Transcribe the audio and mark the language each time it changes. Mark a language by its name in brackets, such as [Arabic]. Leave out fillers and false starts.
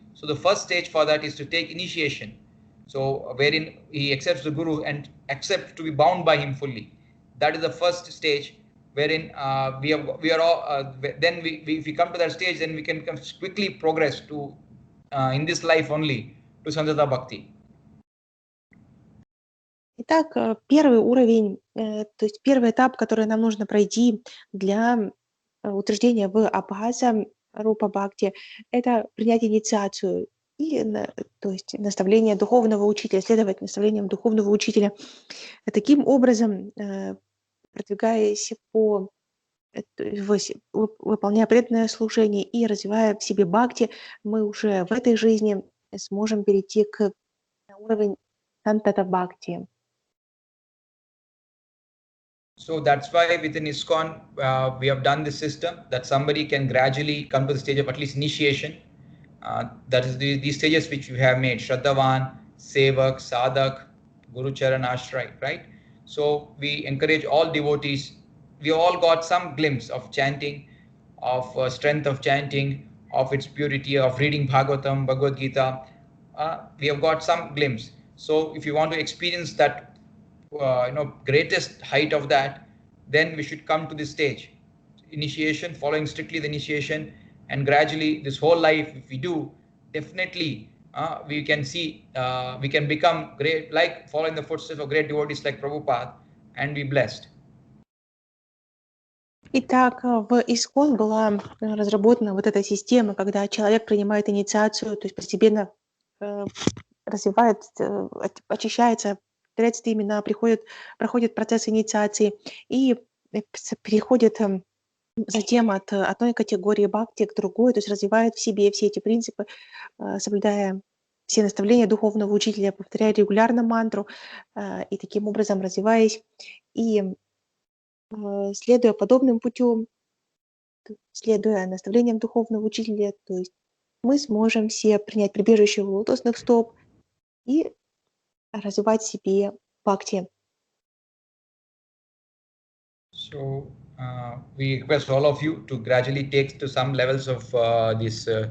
[English] So the first stage for that is to take initiation. So wherein he accepts the Guru and accepts to be bound by him fully. That is the first stage wherein if we come to that stage, then we can quickly progress to in this life only to Santata Bhakti. [Russian] Итак, первый уровень, то есть первый этап, который нам нужно пройти для утверждения в абхаза рупа бхакти, это принять инициацию. То есть наставление духовного учителя, следовать наставлениям духовного учителя. Таким образом, продвигаясь выполняя преданное служение и развивая в себе бхакти, мы уже в этой жизни сможем перейти к уровню сантата бхакти. [English] So that's why within ISKCON we have done this system that somebody can gradually come to the stage of at least initiation. That is these stages which we have made: Shraddhavan, Sevak, Sadhak, Guru Charan Ashray, right? So we encourage all devotees. We all got some glimpse of chanting, of strength of chanting, of its purity, of reading Bhagavatam, Bhagavad Gita. We have got some glimpse. So if you want to experience that, greatest height of that, then we should come to this stage. Initiation, following strictly the initiation, and gradually this whole life, if we do, definitely we can see, we can become great, like following the footsteps of great devotees like Prabhupada, and be blessed. [Russian] Итак, в ISKCON была разработана вот эта система, когда человек принимает инициацию, то есть постепенно развивает, очищается, повторяется имена, проходит процесс инициации и переходит затем от одной категории бхакти к другой, то есть развивает в себе все эти принципы, соблюдая все наставления духовного учителя, повторяя регулярно мантру и таким образом развиваясь и следуя подобным путем, следуя наставлениям духовного учителя, то есть мы сможем все принять прибежище у лотосных стоп и развивать в себе бхакти. [English] So we request all of you to gradually take to some levels of this